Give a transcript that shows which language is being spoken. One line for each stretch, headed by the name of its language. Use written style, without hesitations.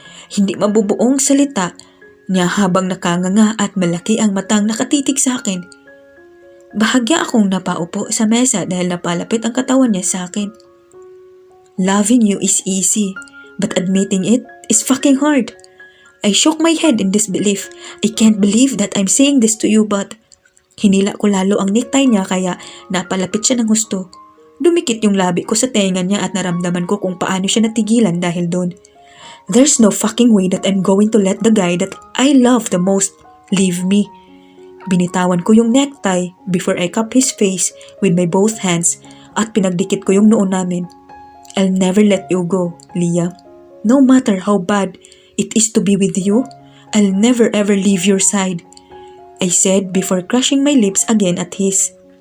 Filipino: Hindi mabubuong salita niya habang nakanganga at malaki ang matang nakatitig sa akin. Bahagya akong napaupo sa mesa dahil napalapit ang katawan niya sa akin.
English: Loving you is easy, but admitting it is fucking hard. I shook my head in disbelief. I can't believe that I'm saying this to you, but
Filipino: hinila ko lalo ang necktie niya kaya napalapit siya ng husto. Dumikit yung labi ko sa tenga niya at naramdaman ko kung paano siya natigilan dahil doon.
English: There's no fucking way that I'm going to let the guy that I love the most leave me.
Filipino: Binitawan ko yung necktie
English: before I cupped his face with my both hands
Filipino: at pinagdikit ko yung noo namin.
English: I'll never let you go, Leah. No matter how bad it is to be with you, I'll never ever leave your side, I said before crushing my lips again at his.